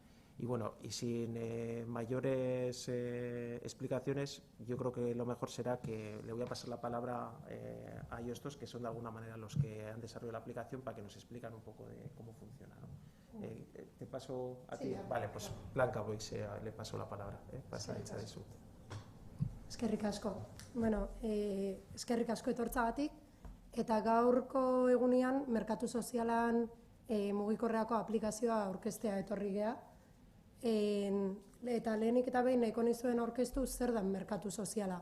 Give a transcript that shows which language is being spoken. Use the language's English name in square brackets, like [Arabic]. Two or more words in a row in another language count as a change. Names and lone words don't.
[Spanish] Y bueno, y sin mayores explicaciones, yo creo que lo mejor será que le voy a pasar la palabra a ellos dos, que son de alguna manera los que han desarrollado la aplicación, para que nos explican un poco de cómo funciona, ¿no? Te paso a ti. Vale, pues Blanca Boix, le paso la palabra para hecha de su. [Basque] Eskerrik asko. Bueno, eskerrik asko etortzagatik, eta gaurko egunean merkatu sozialan mugikorreako aplikazioa aurkeztea etorri gea. Eta lehenik eta behin nahiko nizuen aurkeztu zer da merkatu soziala.